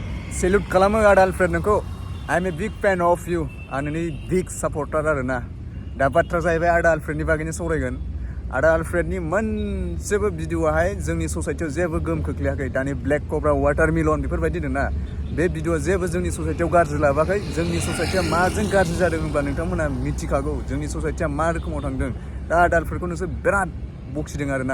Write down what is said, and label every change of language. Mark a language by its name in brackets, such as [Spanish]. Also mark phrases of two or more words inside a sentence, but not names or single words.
[Bodo] Salute kalamo ada Alfred noko. [English] I'm a big fan of you. [Bodo] Ani [English] big supporter [Bodo] arena. Da batra जाहैबाय ada Alfred ni bagैनो सावरायगोन. Ada Alfred ni मोनसेबो भिडिअआहाय जोंनि ससाइटियाव जेबो गोहोम खोख्लैयाखै. दानि [English] black cobra watermelon [Bodo] बेफोरबायदि दंना. बे भिडिअआ जेबो जोंनि ससाइटियाव गाज्रि लाबाखै. जोंनि ससाइटिया माजों गाज्रि जादों होनब्ला नोंथांमोना मिथिखागौ. जोंनि ससाइटिया मा रोखोमाव थांदों. दा ada Alfredखौ नोंसोर बिराद बखिदों आरोना.